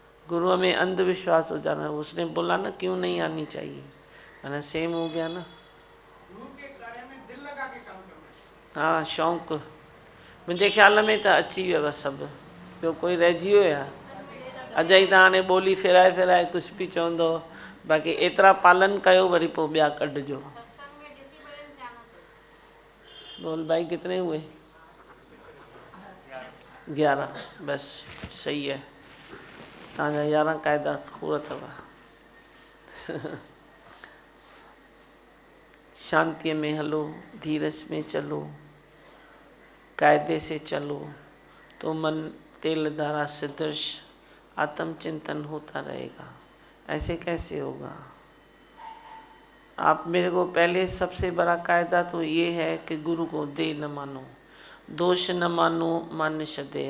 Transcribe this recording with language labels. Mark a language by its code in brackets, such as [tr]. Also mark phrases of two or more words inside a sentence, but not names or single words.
[hi] गुरु में अंधविश्वास हो जाना। उसने बोला ना क्यों नहीं आनी चाहिए, है ना, सेम हो गया ना। गुरु के कार्य में दिल लगा के काम करना। हाँ, [sd] शौक़ मुंहिंजे ख्याल में तो अची वियो सभु, ॿियो कोई रहिजी वियो आहे? अजय त हाणे ॿोली फिराए फिराए कुझु बि चवंदो, बाक़ी एतिरा पालन कयो वरी पोइ ॿिया कढिजो। [hi] बोल भाई कितने हुए? 11। बस सही है, [sd] तव्हांजा 11 क़ाइदा खूह अथव। शांति में हलो, [hi] धीरज में चलो, कायदे से चलो, तो मन तेल धारा सदृश आत्मचिंतन होता रहेगा। ऐसे कैसे होगा? आप मेरे को पहले सबसे बड़ा कायदा तो ये है कि गुरु को दे न मानो, दोष न मानो, मान श्रद्धेया।